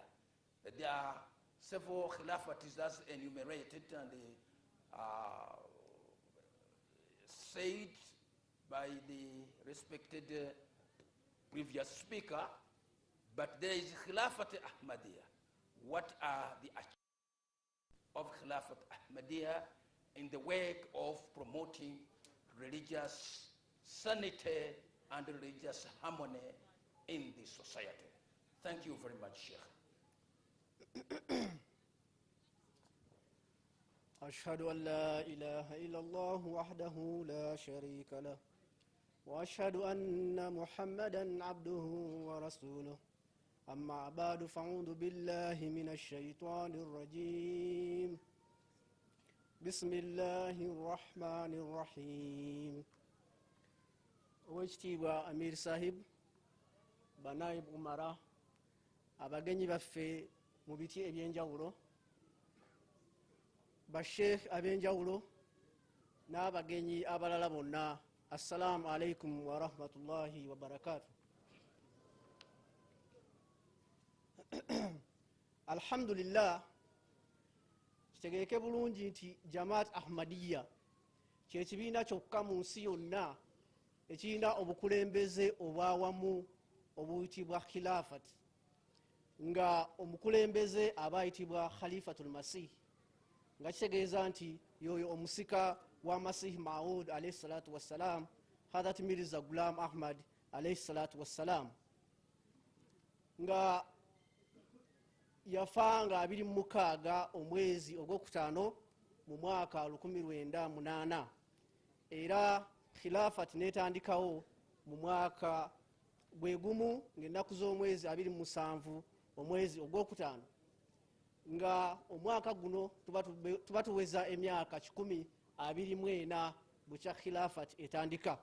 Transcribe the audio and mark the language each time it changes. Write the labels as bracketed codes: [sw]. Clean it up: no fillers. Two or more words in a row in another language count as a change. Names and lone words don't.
[en] There are several Khilafatis that's enumerated and said by the respected previous speaker, but there is Khilafat Ahmadiyya. What are the achievements of Khilafat Ahmadiyya in the work of promoting religious sanity and religious harmony in the society? Thank you very much, Sheikh. [ar] أشهد أن لا إله إلا الله وحده لا شريك له وأشهد أن محمدا عبده ورسوله أما بعد فأعوذ بالله من الشيطان الرجيم بسم الله الرحمن الرحيم [lg] Oweekitiibwa Amir Sahib, Banaib Umara, abagenyi baffe mu biti ebyenjawulo, basheikh ab'enjawulo n'abagenyi abalala bonna, [ar] السلام عليكم ورحمة الله وبركاته. [lg] Alhamdulillah, kitegeeke bulungi nti Jamaat Ahmadiyya kyekibiina kyokka mu nsi yonna ekirina obukulembeze obwawamu obuyitibwa Khilafat, nga omukulembeze aba ayitibwa Khalifatul Masih, nga kitegeeza nti yoyo omusika wa Masih Maud [ar] عليه الصلاة والسلام, [lg] Hadrat Mirza Ghulam Ahmad [ar] عليه الصلاة والسلام, [lg] nga yafa nga 26 omwezi ogwokutaano mu mwaka 1908, era Khilafat netandikawo mu mwaka gwe gumu ng'ennaku z'omwezi 27 omwezi ogwokutaano, nga omwaka guno tuba tuweza emyaka 124 bukya Khilafat etandika.